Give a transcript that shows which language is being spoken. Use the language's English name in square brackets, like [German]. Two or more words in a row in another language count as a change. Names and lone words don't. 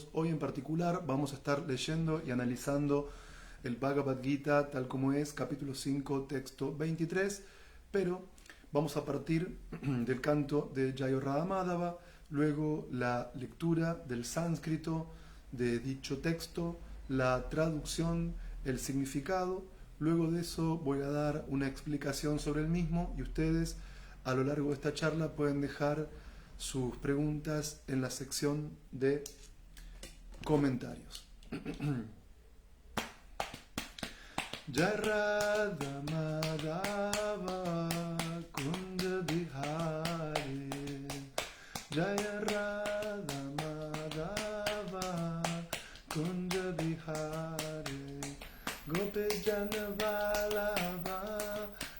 [Spanish] Hoy en particular vamos a estar leyendo y analizando el Bhagavad Gita tal como es, capítulo 5, texto 23, pero vamos a partir del canto de Jayo Radha Madhava, luego la lectura del sánscrito de dicho texto, la traducción, el significado. Luego de eso voy a dar una explicación sobre el mismo y ustedes a lo largo de esta charla pueden dejar sus preguntas en la sección de comentarios. [Sanskrit] जय राधा माधव कुञ्ज बिहारी, जय राधा माधव कुञ्ज बिहारी, गोपी जन वल्लभ